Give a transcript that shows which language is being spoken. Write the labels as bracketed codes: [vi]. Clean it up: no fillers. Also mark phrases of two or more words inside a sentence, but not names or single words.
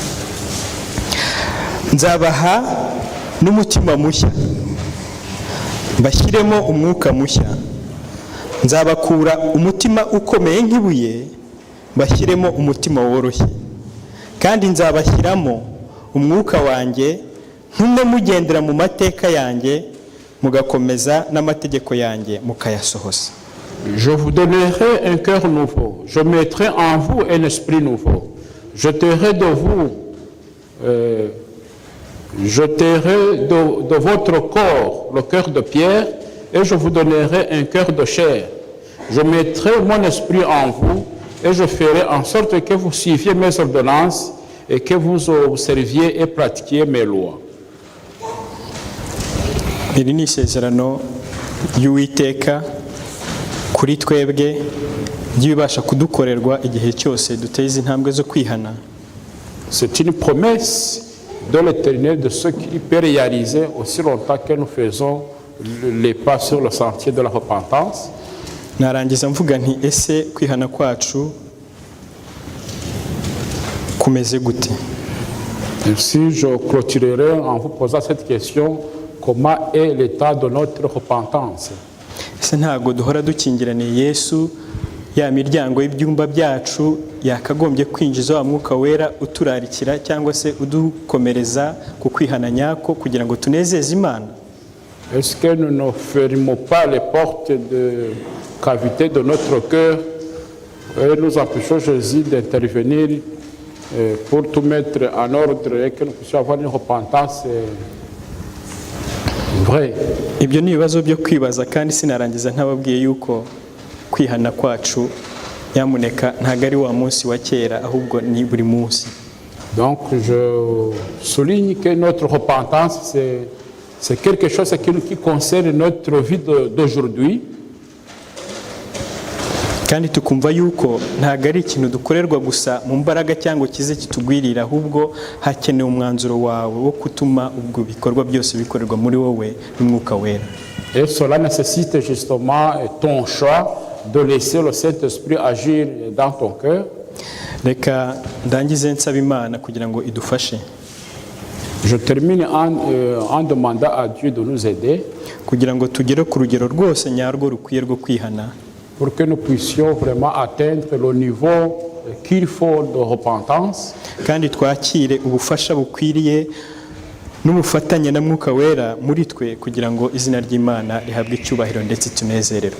[rw] Nzabaha n'umutima mushya mbashyiremo umwuka mushya, nzabakura umutima ukomeye nk'ibuye mbashyiremo umutima woroshye, kandi nzabashyiramo umwuka wanjye ntume mugendera mu mateka yanjye mugakomeza n'amategeko yanjye mukayasohoza. [fr] Je vous donnerai un cœur nouveau. Je mettrai en vous un esprit nouveau. J'ôterai de vous, de votre corps le cœur de pierre et je vous donnerai un cœur de chair. Je mettrai mon esprit en vous et je ferai en sorte que vous suiviez mes ordonnances et que vous observiez et pratiquiez mes lois. [rw] Iri ni isezerano y'Uwiteka kuri twebwe ryibasha kudukorerwa igihe cyose duteye izi ntambwe zo kwihana. [fr] C'est une promesse de l'Éternel de ce qu'il peut réaliser aussi longtemps que nous faisons les pas sur le sentier de la repentance. [rw] Narangiza mvuga nti ese kwihana kwacu kumeze gute? [fr] Ainsi, je clôturerai en vous posant cette question: comment est l'état de notre repentance? [rw] Ese ntago duhora dukingiraniye Yesu, ya miryango y'ibyumba byacu yakagombye kwinjiza wa mwuka wera uturarikira cyangwa se udukomereza ku kwihana nyako kugira ngo tunezeze Imana? [fr] Est-ce que nous ne fermons pas les portes de cavité de notre cœur et nous empêchons Jésus d'intervenir pour tout mettre en ordre et que nous puissions avoir une repentance vraie? [rw] Ibyo ni ibibazo byo kwibaza, kandi sinarangiza ntababwiye yuko kwihana kwacu yamuneka ntago ari wa munsi wa kera, ahubwo ni buri munsi. [fr] Donc je souligne que notre repentance c'est quelque chose qui concerne notre vie d'aujourd'hui. [rw] Kandi tukumva yuko ntago ari ikintu dukorerwa gusa mu mbaraga cyangwa kize kitugwirira, ahubwo hakenewe umwanzuro wawe wo kutuma ubwo bikorwa byose bikorerwa muri wowe n'umwuka wera. [fr] Et cela nécessite justement ton choix de laisser le Saint-Esprit agir dans ton cœur. [rw] Reka ndangize nsaba Imana kugira ngo idufashe. [fr] Je termine en demandant à Dieu de nous aider [rw] kugira ngo tugere ku rugero rwose nyarwo rukwiye rwo kwihana, [fr] pour que nous puissions vraiment atteindre le niveau qu'il faut de repentance, [rw] kandi twakire ubufasha bukwiriye n'ubufatanye na mwuka wera muri twe kugira ngo izina ry'Imana rihabwe icyubahiro ndetse tunezererwe.